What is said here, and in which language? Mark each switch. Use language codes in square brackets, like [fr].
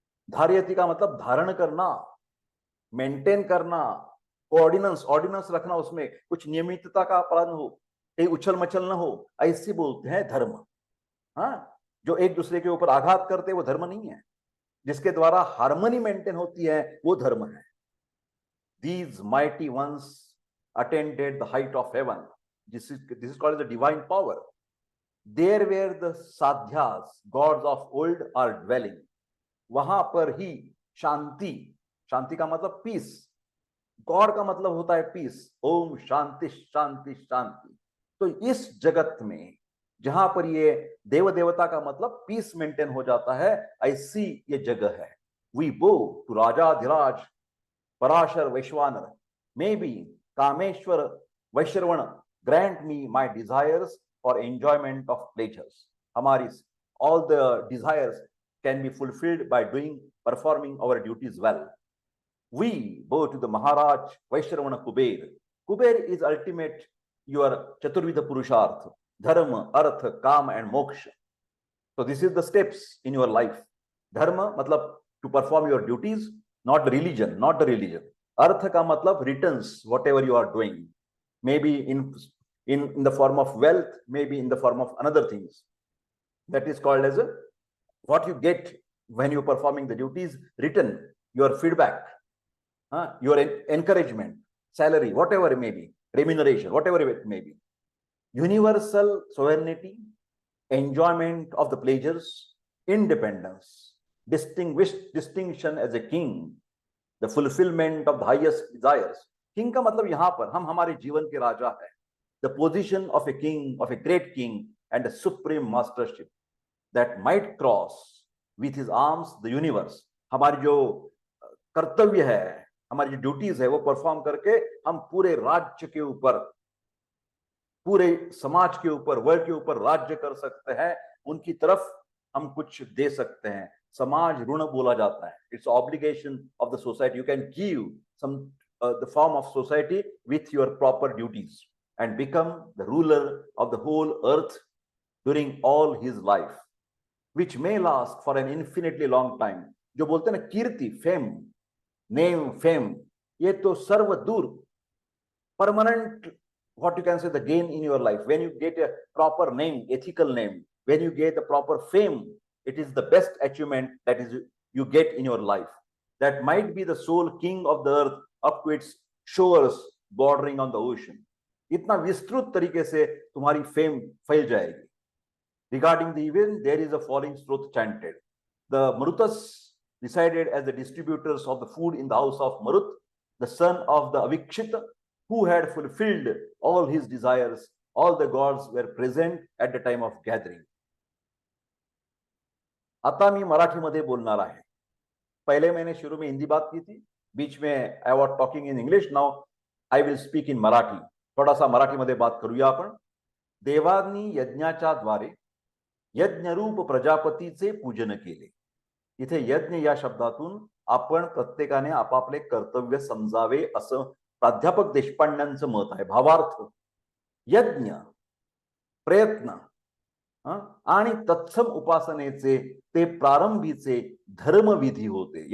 [hi] धारयति का मतलब धारण करना, मेंटेन करना, ऑर्डिनेंस, ऑर्डिनेंस रखना, उसमें कुछ नियमितता का पालन हो, कहीं उछल मचल ना हो, ऐसे बोलते हैं धर्म। हाँ, जो एक दूसरे के ऊपर आघात करते वो धर्म नहीं है। जिसके द्वारा हार्मनी मेंटेन होती है वो धर्म है। [en] these mighty ones attained the height of heaven. This is called the divine power. There where the sadhyas, gods of old, are dwelling. [hi] वहां पर ही शांति, शांति का मतलब पीस, गॉड का मतलब होता है पीस, ओम शांति शांति शांति। तो इस जगत में जहां पर ये देव देवता का मतलब पीस मेंटेन हो जाता है, ऐसी ये जगह है। [en] We bow to Rajadhiraj Parashar Vaishvanar, may be Kameshwar Vaishravan, grant me my desires for enjoyment of pleasures. हमारी all the desires can be fulfilled by doing, performing our duties well. We bow to the Maharaj Vaishravana Kuber. Kuber is ultimate your Chaturvidha Purushartha, Dharma, Artha, Kama and Moksha. So this is the steps in your life. Dharma matlab to perform your duties, not the religion, not the religion. [hi] Artha ka matlab [en] returns, whatever you are doing. Maybe in the form of wealth, maybe in the form of another things. That is called as what you get when you are performing the duties, return, your feedback. Your encouragement, salary, whatever it may be, remuneration, whatever it may be. Universal sovereignty, enjoyment of the pleasures, independence, distinction as a king, the fulfillment of the highest desires. [hi] King का मतलब यहाँ पर हम हमारे जीवन के राजा है, [en] the position of a king, of a great king and a supreme mastership that might cross with his arms the universe. [hi] हमारी जो कर्तव्य है, हमारी जो ड्यूटीज है, वो परफॉर्म करके हम पूरे राज्य के ऊपर, पूरे समाज के ऊपर, वर्ल्ड के ऊपर राज्य कर सकते हैं, उनकी तरफ हम कुछ दे सकते हैं। समाज ऋण बोला जाता है, [en] It's obligation of the society. You can give some the form of society with your proper duties and become the ruler of the whole earth during all his life, which may last for an infinitely long time. [hi] जो बोलते हैं ना कीर्ति, fame, name, fame, ये तो सर्वदूर, [en] permanent, what you can say, the gain in your life. When you get a proper name, ethical name, when you get a proper fame, it is the best achievement that is you get in your life. That might be the sole king of the earth up to its shores bordering on the ocean. [hi] इतना विस्तृत तरीके से तुम्हारी fame फैल जाएगी। [en] Regarding the event, there is a falling sloth chanted. The Marutas decided as the distributors of the food in the house of Marut, the son of the Avikshita, who had fulfilled all his desires. All the gods were present at the time of gathering. [mr] आता मी मराठीमध्ये बोलणार आहे। [hi] पहले मैंने शुरू में हिंदी बात की थी, बीच में [en] I was talking in English, now I will speak in Marathi. [mr] थोडासा मराठीमध्ये बात करूया आपण। देवांनी यज्ञाच्या द्वारे यज्ञरूप प्रजापतीचे पूजन केले। इथे यज्ञ या शब्दातून आपण प्रत्येकाने आपापले कर्तव्य समजावे असं प्राध्यापक देशपांड्यांचं मत आहे। भावार्थ, यज्ञ, प्रयत्न आणि तत्सम उपासनेचे ते प्रारंभीचे धर्मविधी होते।